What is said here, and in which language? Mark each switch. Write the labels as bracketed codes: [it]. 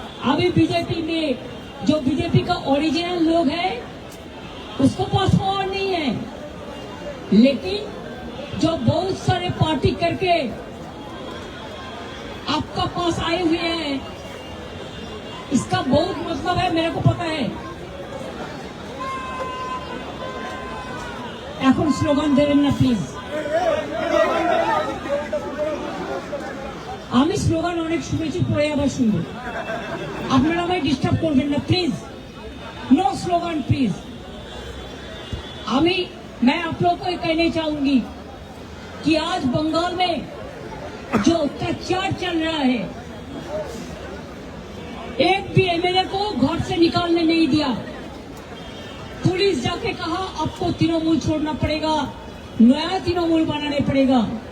[hi] अभी बीजेपी में जो बीजेपी का ओरिजिनल लोग है उसको पास पावर नहीं है, लेकिन जो बहुत सारे पार्टी करके आपका पास आए हुए हैं, इसका बहुत मतलब है, मेरे को पता है। [bn] এখন স্লোগান দেবেন না প্লিজ, আমি স্লোগান অনেক শুনেছি, পরে আবার শুনবো, আপনারা আমায় ডিস্টার্ব করবেন না প্লিজ, [en] No slogan please. [hi] मैं आप लोगों को कहना चाहूंगी कि आज बंगाल में जो अत्याचार चल रहा है, एक भी एमएलए को घर से निकालने नहीं दिया। पुलिस जाके कहा आपको तृणमूल छोड़ना पड़ेगा, नया तृणमूल बनाने पड़ेगा।